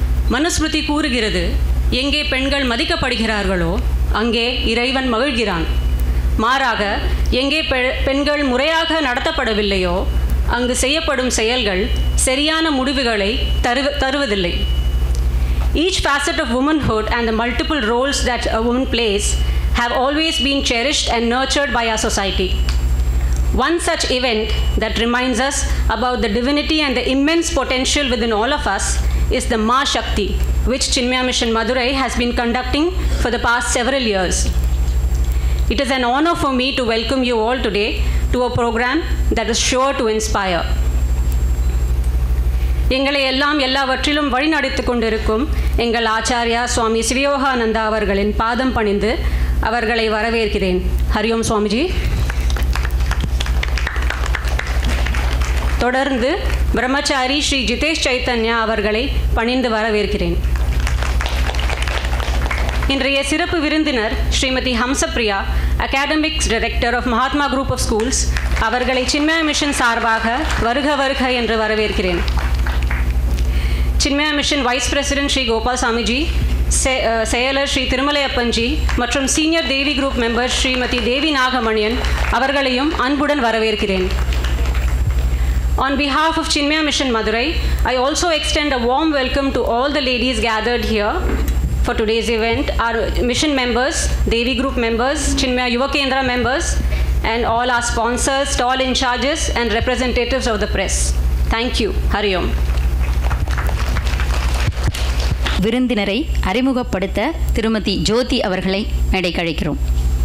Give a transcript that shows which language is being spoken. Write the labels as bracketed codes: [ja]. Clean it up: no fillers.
[ta] மனுஸ்மிருதி கூறுகிறது, எங்கே பெண்கள் மதிக்கப்படுகிறார்களோ அங்கே இறைவன் மகிழ்கிறான். மாறாக எங்கே பெண்கள் முறையாக நடத்தப்படவில்லையோ அங்கு செய்யப்படும் செயல்கள் சரியான முடிவுகளை தருவதில்லை. [en] Each facet of womanhood and the multiple roles that a woman plays have always been cherished and nurtured by our society. One such event that reminds us about the divinity and the immense potential within all of us is the Ma Shakti, which Chinmaya Mission Madurai has been conducting for the past several years. It is an honor for me to welcome you all today to a program that is sure to inspire. [ta] எங்களை எல்லாம் எல்லாவற்றிலும் வழிநடத்திக் கொண்டிருக்கும் எங்கள் ஆச்சாரியா சுவாமி சிவயோகானந்தா அவர்களின் பாதம் பணிந்து அவர்களை வரவேற்கிறேன். ஹரியோம் சுவாமிஜி. தொடர்ந்து பிரம்மச்சாரி ஸ்ரீ ஜிதேஷ் சைத்தன்யா அவர்களை பணிந்து வரவேற்கிறேன். இன்றைய சிறப்பு விருந்தினர் Srimathi ஹம்சப்ரியா, academics director of Mahatma group of schools, அவர்களை சின்மயா மிஷன் சார்பாக வருக வருக என்று வரவேற்கிறேன். Chinmaya mission vice president Sri Gopal Swamiji, செயலர் ஸ்ரீ திருமலையப்பன்ஜி மற்றும் சீனியர் தேவி குரூப் மெம்பர் ஸ்ரீமதி தேவி நாகமணியன் அவர்களையும் அன்புடன் வரவேற்கிறேன். [en] On behalf of Chinmaya Mission Madurai, I also extend a warm welcome to all the ladies gathered here for today's event, our mission members, Devi Group members, Chinmaya Yuva Kendra members, and all our sponsors, stall in charges, and representatives of the press. Thank you. Hari Om. [ta] விருந்தினரை அறிமுகப்படுத்த திருமதி ஜோதி அவர்களை மேடைக்கு அழைக்கிறோம்.